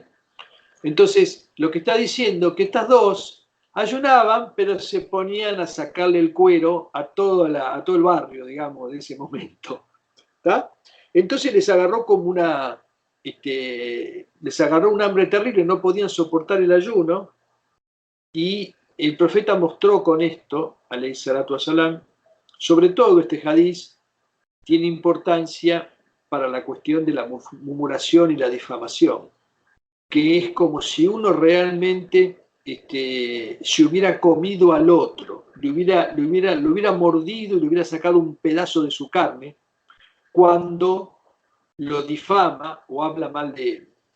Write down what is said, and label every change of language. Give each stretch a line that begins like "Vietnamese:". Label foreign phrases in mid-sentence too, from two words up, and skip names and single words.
Spanish: Entonces, lo que está diciendo que estas dos ayunaban, pero se ponían a sacarle el cuero a todo el barrio, digamos, de ese momento. ¿Está? Entonces les agarró como les agarró un hambre terrible, no podían soportar el ayuno, y el profeta mostró con esto,
Arabic: عليه الصلاة والسلام,
Spanish: sobre todo este hadiz tiene importancia para la cuestión de la murmuración y la difamación, que es como si uno realmente se hubiera comido al otro, lo hubiera mordido y le hubiera sacado un pedazo de su carne cuando lo difama o habla mal de él.